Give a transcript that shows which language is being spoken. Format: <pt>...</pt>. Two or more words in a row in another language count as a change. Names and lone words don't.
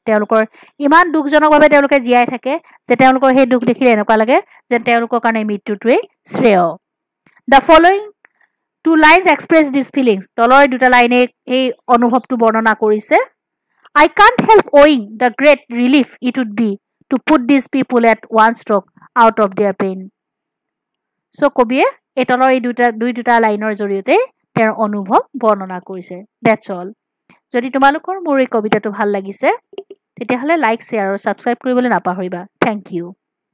<as>তেওঁলোকৰ ইমান দুখজনকভাৱে তেওঁলোকে জীয়াই থাকে যে তেওঁলোকৰ সেই দুখ দেখিলে এনেকুৱা লাগে যে তেওঁলোকৰ কাৰণে মৃত্যুটোৱেই শ্ৰেয়</as> <en>The following two lines express these feelings.</en> <as>তলৰ দুটা লাইনে এই অনুভৱটো বৰ্ণনা কৰিছে</as> <en>I can't help owing the great relief it would be to put these people at one stroke out of their pain.</en> <as>So কবিয়ে এই তলৰ এই দুটা লাইনৰ জৰিয়তে তেওঁৰ অনুভৱ বৰ্ণনা কৰিছে</as> <en>That's all.</en> <as>যদি তোমালোকৰ মোৰ এই কবিতাটো ভাল লাগিছে তেতিয়াহলে লাইক শেয়াৰ আৰু সাবস্ক্ৰাইব কৰিবলৈ নাপাহৰিবা</as> <en>Thank you.</en>